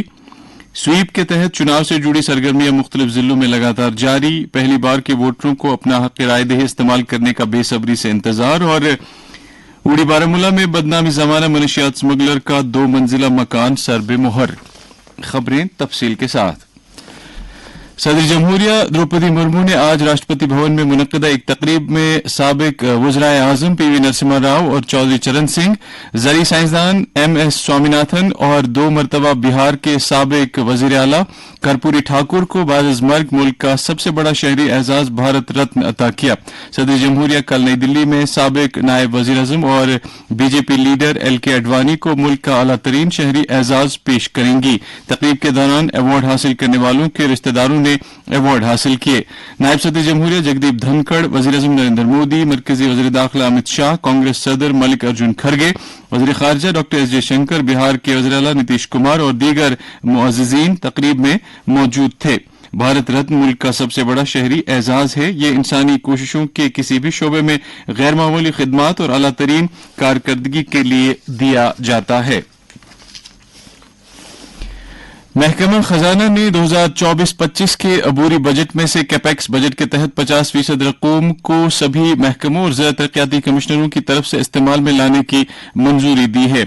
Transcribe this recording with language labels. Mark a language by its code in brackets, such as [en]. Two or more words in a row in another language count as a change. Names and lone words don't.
[ur] سویپ کے تحت چناو سے جڑی سرگرمیاں مختلف ضلعوں میں لگاتار جاری. پہلی بار کے ووٹروں کو اپنا حق رائے دہی استعمال کرنے کا بے صبری سے انتظار. اور اوڑی بارامولہ میں بدنامی زمانہ منشیات سمگلر کا 2 منزلہ مکان سربے مہر. خبریں تفصیل کے ساتھ. صدر جمہوریہ دروپدی مرمو نے آج راشٹرپتی بھون میں منعقدہ ایک تقریب میں سابق وزرائے اعظم پی وی نرسمہا راؤ اور چودھری چرن سنگھ، زرعی سائنسدان ایم ایس سوامیناتھن اور 2 مرتبہ بہار کے سابق وزیر اعلیٰ کرپوری ٹھاکر کو بعد از مرگ ملک کا سب سے بڑا شہری اعزاز بھارت رتن عطا کیا. صدر جمہوریہ کل نئی دلی میں سابق نائب وزیر اعظم اور بی جے پی لیڈر ایل کے اڈوانی کو ملک کا اعلیٰ ترین شہری اعزاز پیش کریں گی. تقریب کے دوران ایوارڈ حاصل کرنے والوں کے رشتہ داروں نے ایوارڈ حاصل کیے. نائب صدر جمہوریہ جگدیپ دھنکڑ، وزیر اعظم نریندر مودی، مرکزی وزیر داخلہ امت شاہ، کانگریس صدر ملک ارجن کھرگے، وزیر خارجہ ڈاکٹر ایس جے شنکر، بہار کے وزیر اعلیٰ نتیش کمار اور دیگر معززین تقریب میں موجود تھے. بھارت رتن ملک کا سب سے بڑا شہری اعزاز ہے. یہ انسانی کوششوں کے کسی بھی شعبے میں غیر معمولی خدمات اور اعلیٰ ترین کارکردگی کے لیے دیا جاتا ہے. محکمہ خزانہ نے 2024-25 کے عبوری بجٹ میں سے کیپیکس بجٹ کے تحت 50% رقوم کو سبھی محکموں اور ضلع ترقیاتی کمشنروں کی طرف سے استعمال میں لانے کی منظوری دی ہے.